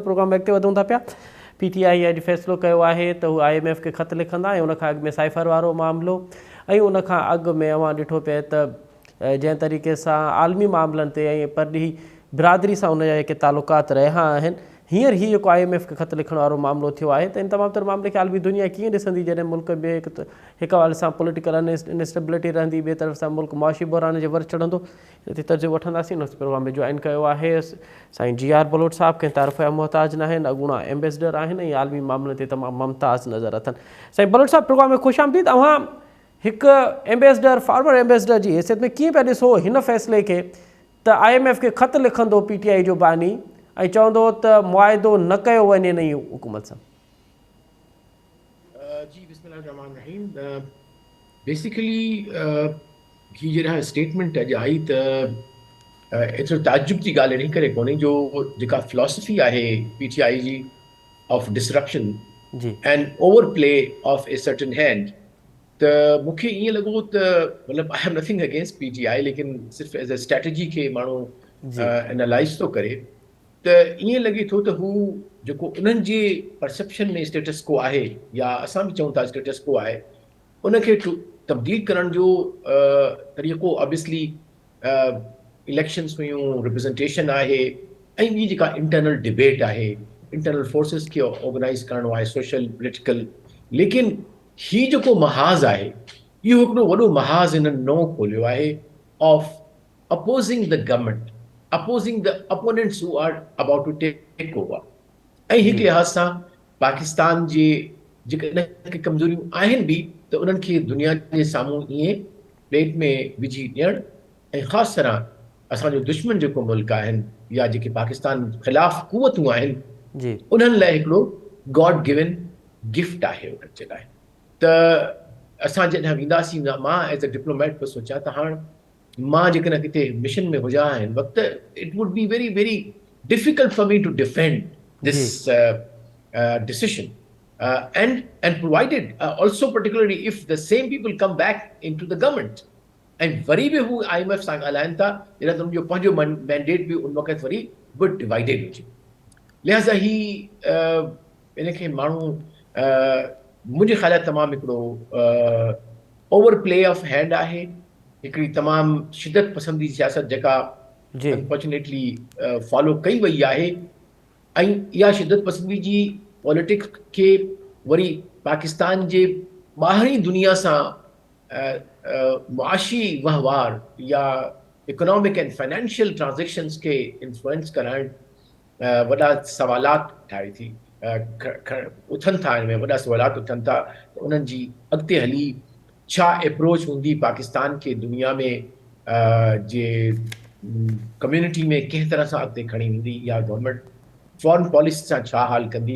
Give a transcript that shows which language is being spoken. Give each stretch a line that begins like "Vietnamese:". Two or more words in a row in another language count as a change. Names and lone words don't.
Sindhi: प्रोग्राम अॻिते वधूं था पिया। PTI अॼु फ़ैसिलो कयो आहे त हू IMF खे ख़त लिखंदा ऐं उनखां अॻु में साइफ़र वारो मामिलो, ऐं उनखां अॻु में अवां ॾिठो पिए त जंहिं तरीक़े सां आलमी मामलनि ते ऐं परॾीही बिरादरी सां उन जा जेके तालुकात रहिया आहिनि, हींअर ही जेको IMF खे ख़त लिखण वारो मामिलो थियो आहे, त इन तमामु तर मामले खे आलमी दुनिया कीअं ॾिसंदी जॾहिं मुल्क में हिक हवाले सां
English: political instability
Sindhi: रहंदी, ॿिए तरफ़ सां मुल्क मुआशी बहिरान जे वर चढ़ंदो? ते तर्जुमो वठंदासीं। उन प्रोग्राम में जॉइन कयो आहे साईं GR बलोच साहिबु, कंहिं तारीफ़ जा मुहताज न आहिनि, अॻूणा एम्बेसडर आहिनि ऐं आलमी मामलनि ते तमामु मुमताज़ नज़र अथनि। साईं बलोच साहिबु, प्रोग्राम में ख़ुशि आमदीद। तव्हां हिकु एम्बेसडर,
English: former ambassador
Sindhi: जी हैसियत में कीअं पिया ॾिसो हिन फ़ैसिले खे त IMF खे ख़त लिखंदो PTI जो बानी ऐं चवंदो त मुआइदो न कयो वञे नई हुकूमत सां? जी बिस्मिल्लाहिर्रहमानिर्रहीम। बेसिकली ही जहिड़ा स्टेटमेंट अॼु आई त एतिरो ताजुब जी ॻाल्हि इन करे कोन्हे जो जेका फिलॉसफी आहे PTI जी
English: of disruption and over play of a certain hand,
Sindhi: त मूंखे ईअं लॻो त मतिलबु
English: I have nothing against PTI,
Sindhi: लेकिन सिर्फ़ु
English: as a strategy
Sindhi: खे माण्हू एनालाइज़ थो करे त ईअं लॻे थो त हू जेको उन्हनि जे परसेप्शन में
English: status quo
Sindhi: आहे, या असां बि चऊं था
English: status quo
Sindhi: आहे, उनखे तब्दील करण जो तरीक़ो
English: obviously elections
Sindhi: हुयूं, रिप्रेज़ेंटेशन आहे, ऐं ॿी जेका
English: internal debate
Sindhi: आहे,
English: internal forces
Sindhi: खे ऑर्गेनाइज़ करणो आहे,
English: social political.
Sindhi: लेकिन ही जेको महाज़ आहे, इहो हिकिड़ो वॾो महाज़ हिननि नओं खोलियो आहे
English: of opposing the government, opposing the opponents who are about to take over।
Sindhi: ऐं हिकु लिहाज़ सां पाकिस्तान जे जेके कमज़ोरियूं आहिनि बि, त उन्हनि खे दुनिया जे साम्हूं ईअं प्लेट में विझी ॾियणु, ऐं ख़ासि तरह असांजो दुश्मन जेको मुल्क आहिनि या जेके पाकिस्तान ख़िलाफ़ क़ुवतूं आहिनि, उन्हनि लाइ हिकिड़ो
English: God given gift
Sindhi: आहे उन्हनि जे लाइ। त असां जॾहिं वेंदासीं, मां
English: as a diplomat
Sindhi: पियो सोचियां त हाणे मां जेकॾहिं किथे मिशन में हुजां हिन वक़्तु,
English: It would be very very difficult for me to defend this decision and provided also particularly if the same people come back into the government and
Sindhi: वरी बि हू IMF सां ॻाल्हाइनि था, जॾहिं त उनजो पंहिंजो मैंडेट बि उन वक़्तु वरी बि डिवाइडेड हुजे। लिहाज़ा ही इनखे माण्हू मुंहिंजे ख़्याल तमामु हिकिड़ो
English: over play of hand
Sindhi: आहे, हिकिड़ी तमामु शिदत पसंदी सियासत जेका
English: unfortunately follow
Sindhi: कई वई आहे, ऐं इहा शिदत पसंदी जी पॉलिटिक्स खे वरी पाकिस्तान जे ॿाहिरी दुनिया सां मुआशी वहिंवार या
English: economic and financial transactions
Sindhi: खे इन्फ्लुएंस कराइण वॾा सवालात ठाहे थी उथनि था, हिन में वॾा सवालात उथनि था त उन्हनि जी अॻिते हली छा अप्रोच हूंदी पाकिस्तान खे दुनिया में जे कम्युनिटी में कंहिं तरह सां अॻिते खणी वेंदी, या गवर्नमेंट
English: foreign policy
Sindhi: सां छा हाल कंदी।